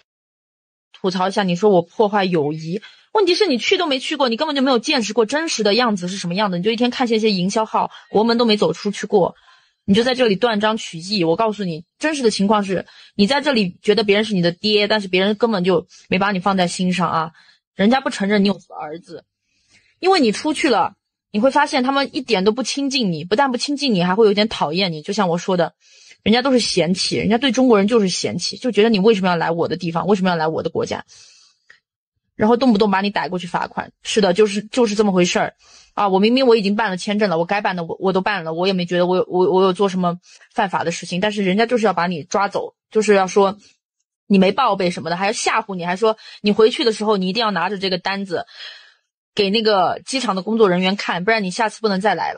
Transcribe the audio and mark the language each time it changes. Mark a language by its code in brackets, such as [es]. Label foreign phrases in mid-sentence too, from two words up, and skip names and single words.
[zh] 吐槽一下，你說我破壞友誼，問題是你去都沒去過，你根本就沒有見識過真實的樣子是什麼樣的，你就一天看見一些營銷號，国門都沒走出去過，你就在這裡斷章取義。我告訴你，真實的情況是，你在這裡覺得別人是你的爹，但是別人根本就沒把你放在心上啊，人家不承認你有兒子，因為你出去了，你會發現他們一點都不親近你，不但不親近你，還會有點討厭你。就像我說的，人家都是嫌棄，人家对中国人就是嫌棄，就覺得你為什麼要來我的地方，為什麼要来我的国家，然后动不动把你逮过去罚款。是的，就是這麼回事兒啊！我明明我已經辦了簽證了，我該辦的我都辦了，我也沒覺得我有做什麼犯法的事情，但是人家就是要把你抓走，就是要說你沒報備什麼的，還要嚇唬你，還說你回去的時候你一定要拿着這個單子給那個機場的工作人員看，不然你下次不能再來了。